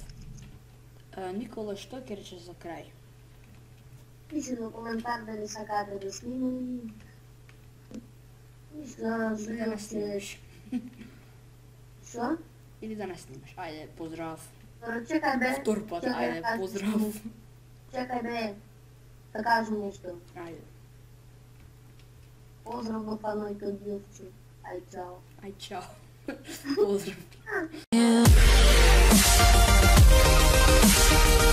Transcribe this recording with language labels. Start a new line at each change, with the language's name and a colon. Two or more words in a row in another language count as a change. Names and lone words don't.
Macedonian: Никола, што ќе речеш за крај? Пише на коментар дали сакате да снимам. Ништо, Или да не снимаш. Што? Или да не снимаш. Ајде, поздрав. Добро, чекај бе. Втор пат, Чекај, ајде, кажи поздрав. што. Čekaj be, da kažem nešto. Ajde. Pozdrav do fanojke od Jovču. Aj, čao. Aj, čao. Pozdrav.